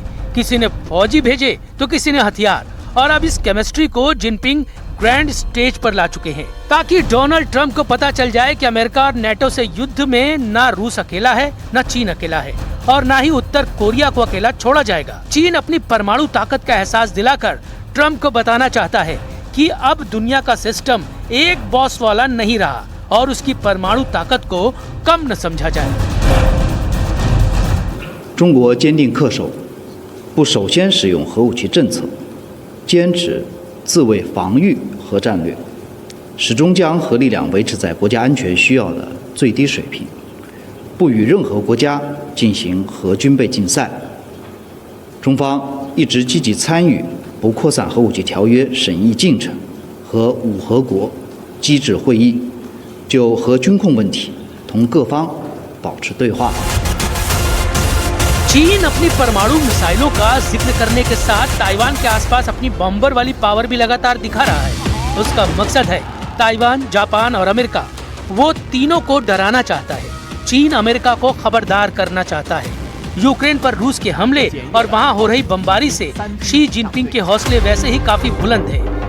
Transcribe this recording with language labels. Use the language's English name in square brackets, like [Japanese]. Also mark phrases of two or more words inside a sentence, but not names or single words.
[Hindi] किसी ने फौजी भेजे तो किसी ने हथियार, और अब इस केमिस्ट्री को जिनपिंग [English] grand stage [Hindi] पर ला चुके हैं ताकि डोनाल्ड ट्रंप को पता चल जाए कि अमेरिका और नेटो से युद्ध में ना रूस अकेला है, ना चीन अकेला है और ना ही उत्तर कोरिया को अकेला छोड़ा जाएगा। चीन अपनी परमाणु ताकत का एहसास दिलाकर ट्रंप को बताना चाहता है कि अब दुनिया का सिस्टम एक बॉस वाला नहीं रहा और उसकी परमाणु ताकत को कम न समझा जाए। [Chinese] 中国坚定恪守不首先使用核武器政策，坚持自卫防御核战略，始终将核力量维持在国家安全需要的最低水平，不与任何国家进行核军备竞赛。中方一直积极参与不扩散核武器条约审议进程和五核国机制会议，就核军控问题同各方保持对话。 [Hindi] चीन अपनी परमाणु मिसाइलों का जिक्र करने के साथ ताइवान के आसपास अपनी बॉम्बर वाली पावर भी लगातार दिखा रहा है। उसका मकसद है ताइवान, जापान और अमेरिका, वो तीनों को डराना चाहता है। चीन अमेरिका को खबरदार करना चाहता है। यूक्रेन पर रूस के हमले और वहां हो रही बमबारी से शी जिनपिंग के हौसले वैसे ही काफी बुलंद है।